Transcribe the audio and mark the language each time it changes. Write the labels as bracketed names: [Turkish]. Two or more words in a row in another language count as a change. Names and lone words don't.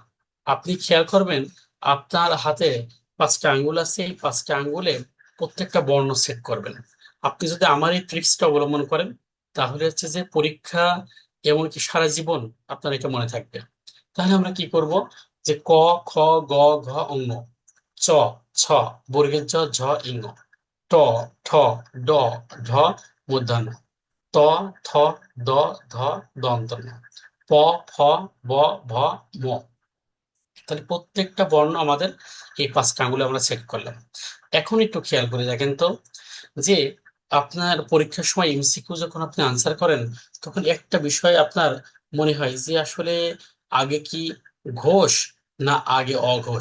[Bangla] আপনি খেয়াল করবেন, আপনার হাতে পাঁচটা আঙ্গুল আছে, এই পাঁচটা আঙ্গুলে প্রত্যেকটা বর্ণ সেট করবেন। আপনি যদি আমার এই ট্রিক্সটা অবলম্বন করেন, তাহলে হচ্ছে যে পরীক্ষা, এমনকি সারা জীবন আপনার এটা মনে থাকবে। তাহলে আমরা কি করব? যে ক, খ, গ, ঘ, অঙ্গ, চ, ছ, বর্গের জ, ঝ, ইঙ্গ, ট, ঠ, ড, ঢ, মূর্ধন্য, ত, থ, দ, ধ, দন্ত ন, প, ফ, ব, ভ, ম। তাহলে প্রত্যেকটা বর্ণ আমাদের এই পাঁচটা আঙ্গুলে আমরা সেট করলাম। এখন একটু খেয়াল করে দেখেন তো, যে আপনার পরীক্ষার সময় এমসিকিউ যখন আপনি আনসার করেন, তখন একটা বিষয় আপনার মনে হয় যে আসলে আগে কি ঘোষ না আগে অঘোষ?